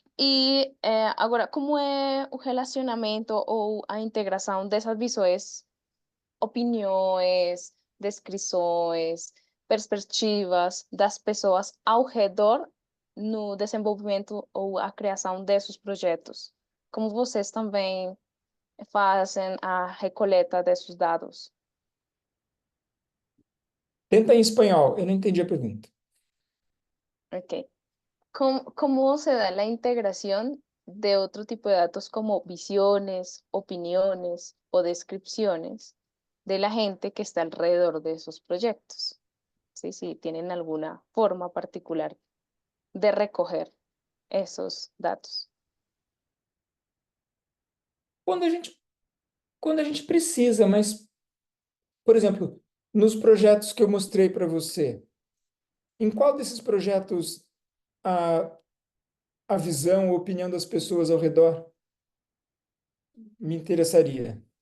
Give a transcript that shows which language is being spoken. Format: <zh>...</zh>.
<pt>E agora, como é o relacionamento ou a integração dessas visões, opiniões, descrições, perspectivas das pessoas ao redor no desenvolvimento ou a criação desses projetos? Como vocês também fazem a recoleta desses dados? Tenta em espanhol, eu não entendi a pergunta. Ok.</pt> <es>¿Cómo se da la integración de otro tipo de datos como visiones, opiniones o descripciones de la gente que está alrededor de esos proyectos? Sí, sí, tienen alguna forma particular de recoger esos datos.</es> <pt>Quando a gente precisa, mas, por exemplo, nos projetos que eu mostrei para você, em qual desses projetos a, a visão, a opinião das pessoas ao redor me interessaria?</pt>